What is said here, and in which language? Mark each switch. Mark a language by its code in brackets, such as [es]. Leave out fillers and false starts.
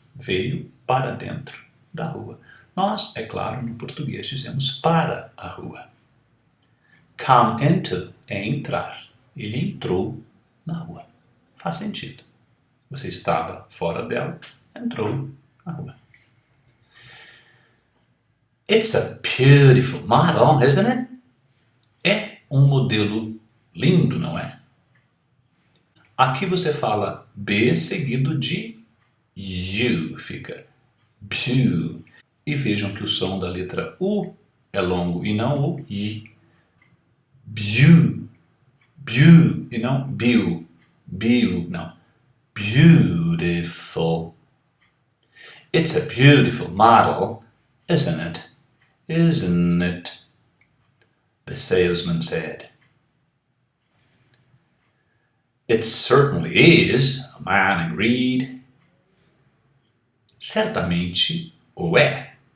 [pt] Veio para dentro da rua. Nós, é claro, no português dizemos para a rua. Come into é entrar. Ele entrou na rua. Faz sentido. Você estava fora dela, entrou na rua. [en] It's a beautiful model, isn't it? [pt] É um modelo lindo, não é? Aqui você fala B seguido de U, fica beau. E vejam que o som da letra U é longo e não o I. Beau, beau e não beau, beau, não. [en] Beautiful. It's a beautiful model, isn't it? Isn't it? The salesman said. It certainly is, a man agreed. [pt] Certamente o é.